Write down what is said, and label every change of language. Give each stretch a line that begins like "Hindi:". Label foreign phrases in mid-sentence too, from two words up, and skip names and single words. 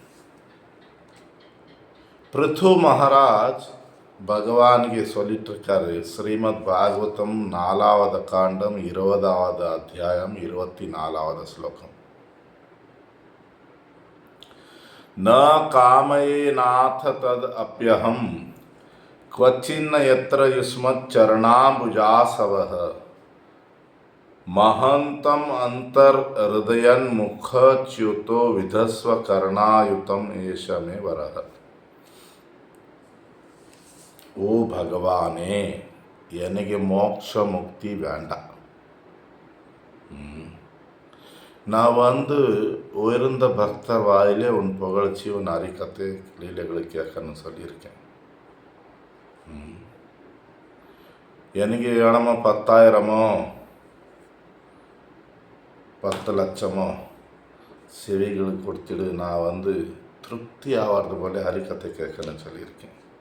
Tamil: பிருத்து மகாராஜ் பகவானுக்கு சொல்லிட்டு இருக்காரு, ஸ்ரீமத் பாகவதம் 4வது காண்டம் 20வது அத்தியாயம் 24வது ஸ்லோகம்.
Sanskrit: न कामये नाथ तत् अप्यहम् क्वचिन्न यत्र युष्मत् चरणाम्बुजासवः महंतम अंतर हृदयन मुख च्युतो विधस्व कर्णायुतम एष मे वरः.
Tamil: ஓ பகவானே, எனக்கு மோட்ச முக்தி வேண்டாம். நான் உயர்ந்த பக்தர் வாயிலே உன் புகழ்ச்சி, உன் அறிக்கத்தை, லீலைகளை கேட்கணும்னு சொல்லியிருக்கேன். எனக்கு வேணுமோ 10,000மோ 10 லட்சமோ செவிகளுக்கு கொடுத்துடு, நான் திருப்தி ஆகிறது போல ஹரிக்கத்தை கேட்கணும்னு சொல்லியிருக்கேன்.